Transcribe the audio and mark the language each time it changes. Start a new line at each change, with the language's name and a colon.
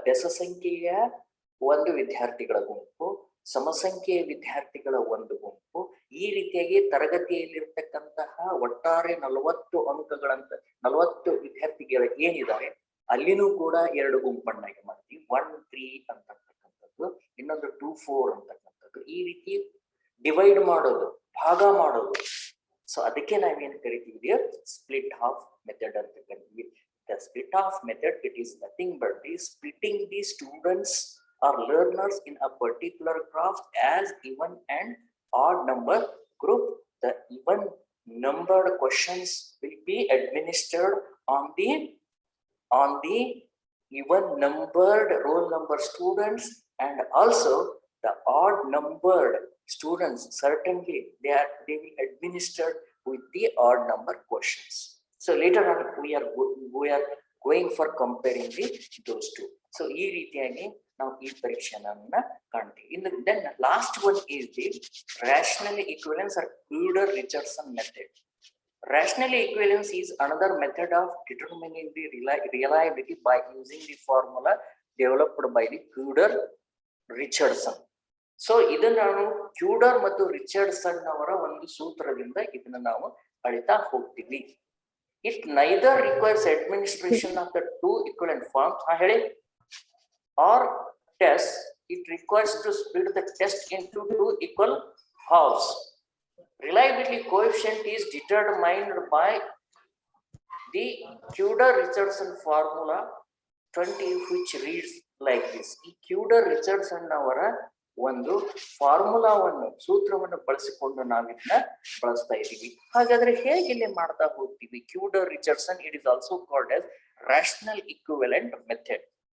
Kannada: ಬೆಸ ಸಂಖ್ಯೆಯ ಒಂದು ವಿದ್ಯಾರ್ಥಿಗಳ ಗುಂಪು, ಸಮಸಂಖ್ಯೆಯ ವಿದ್ಯಾರ್ಥಿಗಳ ಒಂದು ಗುಂಪು, ಈ ರೀತಿಯಾಗಿ ತರಗತಿಯಲ್ಲಿರ್ತಕ್ಕಂತಹ ಒಟ್ಟಾರೆ 40 ಅಂಕಗಳಂತ 40 ವಿದ್ಯಾರ್ಥಿಗಳು ಏನಿದ್ದಾರೆ ಅಲ್ಲಿನೂ ಕೂಡ 2 ಗುಂಪನ್ನಾಗಿ ಮಾಡ್ತೀವಿ. 1, 3 ಅಂತಕ್ಕಂಥದ್ದು, ಇನ್ನೊಂದು 2, 4 ಅಂತಕ್ಕಂಥದ್ದು. ಈ ರೀತಿ ಡಿವೈಡ್ ಮಾಡೋದು, ಭಾಗ ಮಾಡೋದು. ಸೊ ಅದಕ್ಕೆ ನಾವೇನು ಕರಿತೀವಿ, ಸ್ಪ್ಲಿಟ್ ಹಾಫ್ ಮೆಥಡ್ ಅಂತ ಕರಿತೀವಿ.
English: The split off method, it is nothing but the splitting the students or learners in a particular craft as even and odd number group. The even numbered questions will be administered on the even numbered roll number students, and also the odd numbered students, certainly they will administered with the odd number questions. So later on we are going for comparing those two.
Kannada: So ಈ ರೀತಿಯಾಗಿ ನಾವು ಈ ಪರೀಕ್ಷೆಯನ್ನ ಕಾಣ್ತೀವಿ.
English: ಇನ್ನು then last one is the rational equivalence or Cooder-Richardson method. Rational equivalence is another method of determining the reliability by using the formula developed by the Cooder-Richardson.
Kannada: So ಇದನ್ನ ನಾವು ಕ್ಯೂಡರ್ ಮತ್ತು Richardson ಅವರ ಒಂದು ಸೂತ್ರದಿಂದ ಇದನ್ನ ನಾವು ಅಳಿತಾ ಹೋಗ್ತೀವಿ.
English: It neither requires administration of the two equivalent forms or test. It requires to split the test into two equal halves. Reliability coefficient is determined by the Cooder-Richardson formula 20, which reads like this.
Kannada: ಈ Cooder-Richardson ಅವರ ಒಂದು ಫಾರ್ಮುಲಾವನ್ನು ಸೂತ್ರವನ್ನು ಬಳಸಿಕೊಂಡು ನಾವಿದನ್ನ ಬಳಸ್ತಾ ಇದೀವಿ. ಹಾಗಾದ್ರೆ ಹೇಗೆ ಇಲ್ಲಿ ಮಾಡ್ತಾ ಹೋಗ್ತೀವಿ?
English: Cooder-Richardson, it is also called as rational equivalent method.